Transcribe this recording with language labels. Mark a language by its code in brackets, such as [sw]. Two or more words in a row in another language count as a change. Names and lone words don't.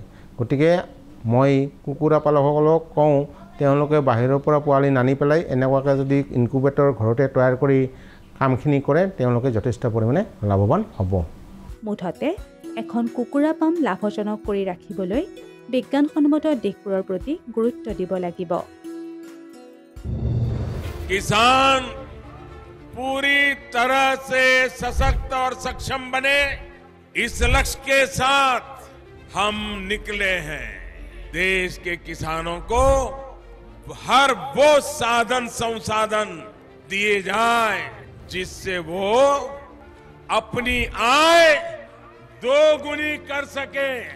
[as] গতিকে মই কুকুৰা পালকসকলক কওঁ, তেওঁলোকে বাহিৰৰ পৰা পোৱালি নানি পেলাই এনেকুৱাকৈ যদি ইনকুবেটৰ ঘৰতে তৈয়াৰ কৰি কামখিনি কৰে, তেওঁলোকে যথেষ্ট পৰিমাণে লাভৱান হ'ব। মুঠতে এখন কুকুৰা পাম লাভজনক কৰি ৰাখিবলৈ বিজ্ঞানসন্মত দিশবোৰৰ প্ৰতি গুৰুত্ব দিব লাগিব। [hi] किसान पूरी तरह से सशक्त और सक्षम बने, इस लक्ष्य के साथ हम निकले हैं। देश के किसानों को हर वो साधन संसाधन दिए जाए जिससे वो अपनी आय दोगुनी कर सके।